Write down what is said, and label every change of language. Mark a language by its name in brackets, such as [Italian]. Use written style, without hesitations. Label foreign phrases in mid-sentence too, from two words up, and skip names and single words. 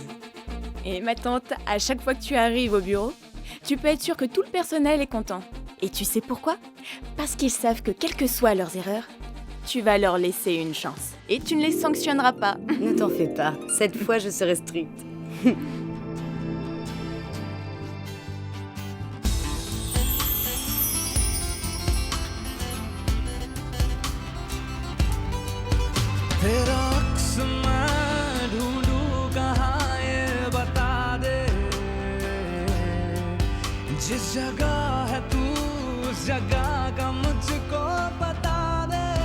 [French] Et ma tante, à chaque fois que tu arrives au bureau, tu peux être sûre que tout le personnel est content. Et tu sais pourquoi? Parce qu'ils savent que quelles que soient leurs erreurs, tu vas leur laisser une chance. Et tu ne les sanctionneras pas. Ne t'en fais pas, cette fois je serai stricte. [Hindi] तेरा अक्स मैं ढूंढूं कहाँ ये बता दे जिस जगह है तू उस जगह का मुझको बता दे